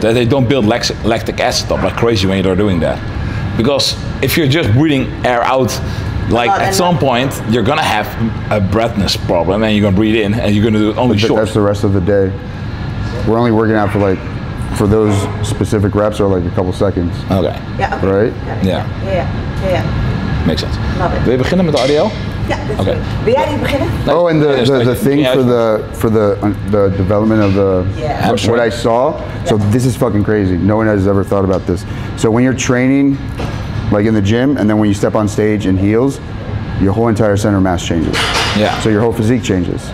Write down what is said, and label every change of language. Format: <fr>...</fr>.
<en>That they don't build lactic acid up like crazy when you're doing that. Because if you're just breathing air out, like at some point you're gonna have a breathness problem, and you're gonna breathe in and you're gonna do it only short. That's the rest of the day. We're only working out for those specific reps are like a couple seconds. Okay. Yeah. Okay. Right? Yeah. Yeah. Makes sense. Love it.</en> <nl>Wil je beginnen met de audio? Ja, dat Oké. is wil jij niet beginnen?</nl> <en>Oh, and the thing for the development of Yeah. what I saw. So this is fucking crazy. No one has ever thought about this. So when you're training, like in the gym, and then when you step on stage in heels, your whole entire center of mass changes. Yeah. So your whole physique changes.</en>